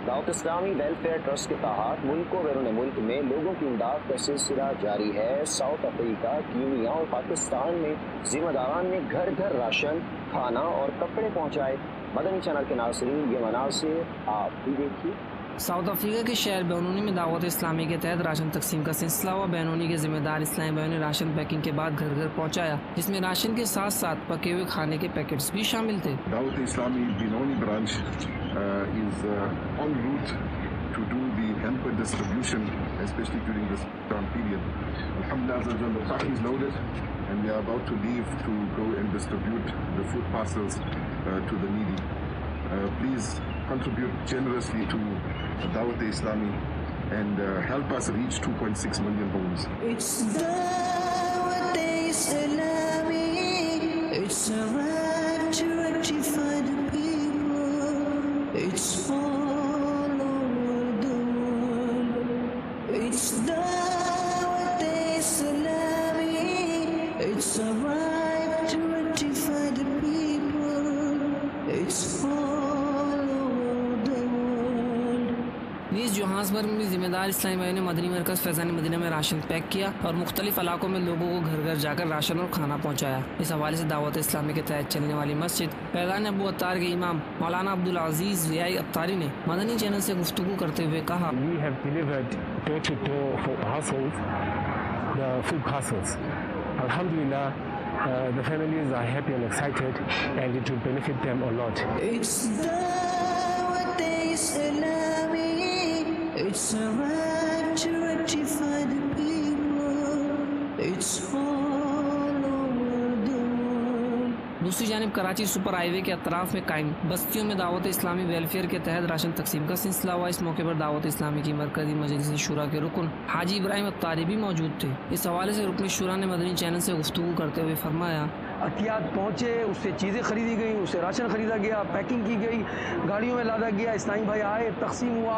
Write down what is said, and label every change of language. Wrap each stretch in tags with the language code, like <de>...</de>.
<ur>اسلامی welfare trust کے تحت ملک و بیرون ملک میں لوگوں کی امداد کا سلسلہ جاری ہے۔ ساؤتھ افریقہ، کینیا اور پاکستان میں ذمہ داران نے گھر گھر راشن، کھانا اور کپڑے پہنچائے۔ مدنی چینل کے ناظرین، یہ مناظر آپ بھی دیکھیے۔ ساؤتھ افریقہ کے شہر بینونی میں دعوت اسلامی کے تحت راشن تقسیم کا سلسلہ ہوا۔ بینونی کے ذمہ دار اسلامی بھائیوں نے راشن پیکنگ کے بعد گھر گھر پہنچایا، جس میں راشن کے ساتھ ساتھ پکے ہوئے کھانے کے پیکٹس بھی شامل تھے۔</ur> <en>Dawat Islami Benoni branch is en route to do the hamper distribution, especially during this Ramadan period. Alhamdulillah, the truck is loaded and we are about to leave to go and distribute the food parcels to the needy. Please contribute generously to Dawat Islami and help us reach 2.6 million homes. It's Dawat Islami, it's a right to rectify the people, it's all over the world. It's Dawat Islami, it's a right to rectify the people, it's all over the world.</en> <ur>نیز Johannesburg میں ذمہ دار اسلامی بھائیوں نے مدنی مرکز فیضان مدینہ میں ration pack کیا اور مختلف علاقوں میں لوگوں کو گھر گھر جا کر راشن اور کھانا پہنچایا۔ اس حوالے سے دعوت اسلامی کے تحت چلنے والی مسجد فیضان ابو عطار کے امام مولانا عبدالعزیز ریائی عطاری نے مدنی چینل سے گفتگو کرتے ہوئے کہا،</ur> <en>We have delivered door to door for households the food parcels. Alhamdulillah, the families are happy and excited and it will benefit them a lot. It's Dawat Islami, it's a right to rectify the people, it's all over the world.</en> <ur>دوسری جانب Karachi super high وے کے اطراف میں قائم بستیوں میں دعوت اسلامی ویلفیئر کے تحت راشن تقسیم کا سلسلہ ہوا۔ اس موقع پر دعوت اسلامی کی مرکزی مجلس شورا کے رکن حاجی ابراہیم عطاری بھی موجود تھے۔ اس حوالے سے رکن شورا نے مدنی چینل سے گفتگو کرتے ہوئے فرمایا، عطیات پہنچے، اس سے چیزیں خریدی گئیں، اس سے راشن خریدا گیا، پیکنگ کی گئی، گاڑیوں میں لادا گیا، اسلامی بھائی آئے، تقسیم ہوا.</ur>